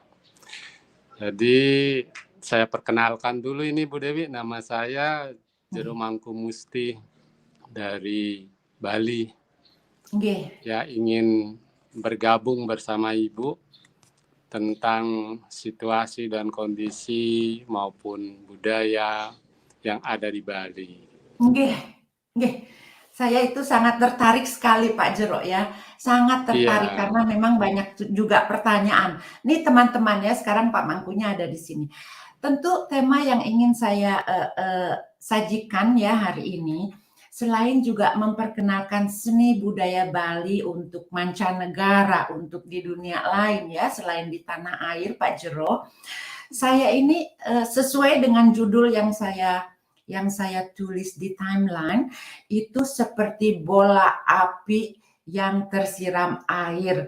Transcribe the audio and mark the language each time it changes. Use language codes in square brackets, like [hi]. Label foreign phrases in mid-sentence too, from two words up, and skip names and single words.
[id] Jadi, saya perkenalkan dulu ini Bu Dewi, nama saya Jero Mangku Musti dari Bali. Nggih. Ya, ingin bergabung bersama Ibu tentang situasi dan kondisi maupun budaya yang ada di Bali. Nggih, nggih. Saya itu sangat tertarik sekali Pak Jero ya. Sangat tertarik karena memang banyak juga pertanyaan. Nih teman-teman ya, sekarang Pak Mangkunya ada di sini. Tentu tema yang ingin saya sajikan ya hari ini, selain juga memperkenalkan seni budaya Bali untuk mancanegara, untuk di dunia lain ya, selain di tanah air Pak Jero, saya ini sesuai dengan judul yang saya tulis di timeline, itu seperti bola api yang tersiram air.